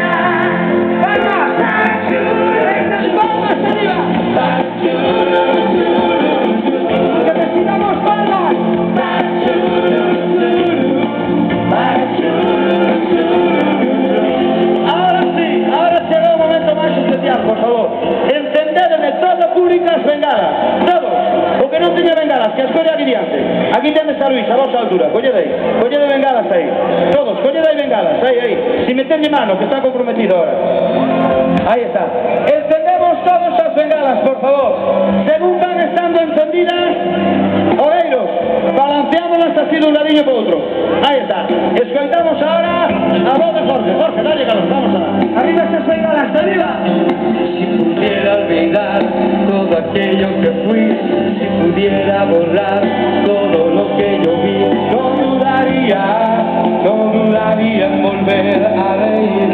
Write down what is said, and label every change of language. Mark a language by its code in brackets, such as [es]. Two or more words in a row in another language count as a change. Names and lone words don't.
[es] ¡Vamos! ¡Vamos arriba! ¡Necesitamos palmas! [gl] Ahora será un momento máis especial, por favor. Encendedme todo público as bengalas. Todos. O que non teña bengalas, que as colle aquí diante. Aquí tenes a Luis, a vosa altura. Collede bengalas aí. Todos, collede aí bengalas. Aí. Si metedlle mano, que está comprometido ahora. Aí está. Encendemos todos as bengalas, por favor. Según van estando encendidas, oreiros, balanceámonos así de un ladillo para outro. Aí está. Escoitamos ahora a voz de Jorge. [es] Jorge, dale calor, vamos a dar. Arriba esas bengalas, arriba. Si pudiera olvidar todo aquello que fui, si pudiera borrar todo lo que yo vi, no dudaría en volver a reír.